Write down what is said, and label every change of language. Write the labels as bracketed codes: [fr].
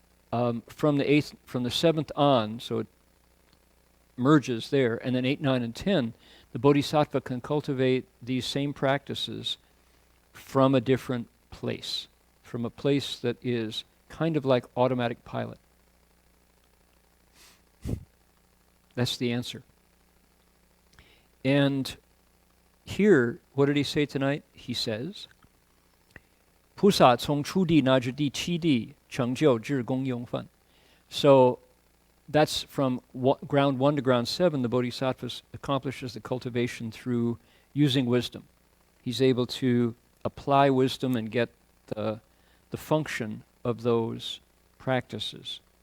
[en] From the 7th on, so it merges there, and then 8, 9, and 10, the Bodhisattva can cultivate these same practices from a different place, from a place that is kind of like automatic pilot. That's the answer. And here, what did he say tonight? He says, [zh] 菩萨从初地乃至第七地成就智功用分. [en] So that's from ground 1 to ground 7, the Bodhisattva accomplishes the cultivation through using wisdom. He's able to apply wisdom and get the function of those practices.